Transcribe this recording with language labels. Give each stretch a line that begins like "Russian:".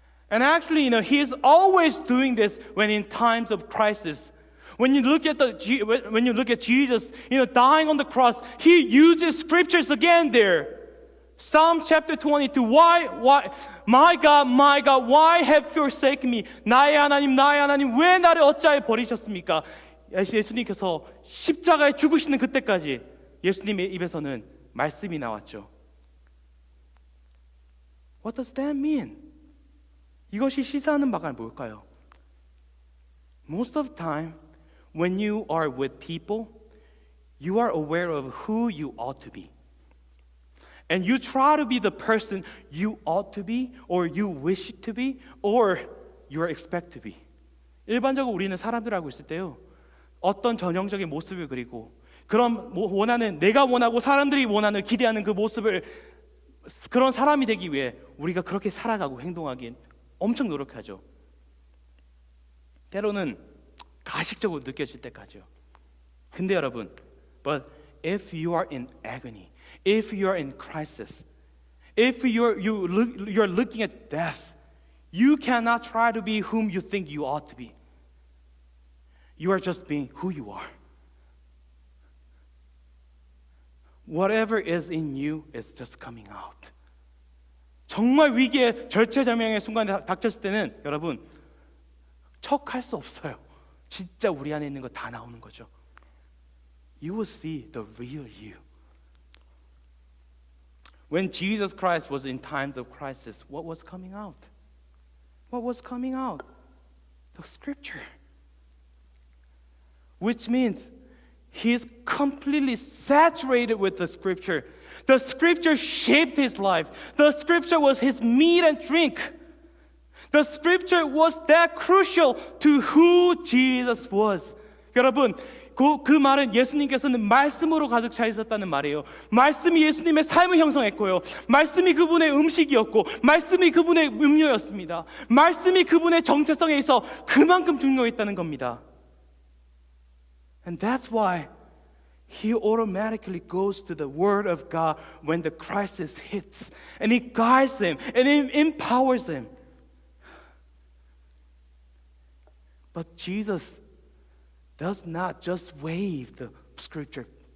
English: And actually, you know, he is always doing this when in times of crisis. When you look at Jesus, you know, dying on the cross, he uses scriptures again there. Psalm chapter 22. Why, my God, why have you forsaken me?
Korean: 나의 하나님, 왜 나를 어찌하여 버리셨습니까? 예수님께서 십자가에 죽으시는 그때까지 예수님의 입에서는 말씀이 나왔죠.
English: What does that mean?
Korean: 이것이 시사하는 바가 뭘까요?
English: Most of the time, when you are with people, you are aware of who you ought to be. And you try to be the person you ought to be, or you wish to be, or you are expect to be.
Korean: 일반적으로 우리는 사람들하고 있을 때요, 어떤 전형적인 모습을 그리고 그런 내가 원하고 사람들이 원하는 기대하는 그 모습을 그런 사람이 되기 위해 우리가 그렇게 살아가고 행동하기 엄청 노력하죠. 때로는 가식적으로 느껴질 때까지요. 근데 여러분,
English: but if you are in agony, if you are in crisis, if you're looking at death, you cannot try to be whom you think you ought to be. You are just being who you are. Whatever is in you is just coming out.
Korean: 정말 위기의 절체절명의 순간에 닥쳤을 때는 여러분 척할 수 없어요. 진짜 우리 안에 있는 거 다 나오는 거죠.
English: You will see the real you. When Jesus Christ was in times of crisis, what was coming out? What was coming out? The scripture. Which means he is completely saturated with the scripture. The scripture shaped his life. The scripture was his meat and drink. The scripture was that crucial to who Jesus was.
Korean: 여러분, 그 말은 예수님께서는 말씀으로 가득 차 있었다는 말이에요. 말씀이 예수님의 삶을 형성했고요. 말씀이 그분의 음식이었고, 말씀이 그분의 음료였습니다. 말씀이 그분의 정체성에 있어 그만큼 중요했다는 겁니다.
English: And that's why he automatically goes to the Word of God when the crisis hits. And it guides him and it empowers him. But Jesus does not just wave the scripture.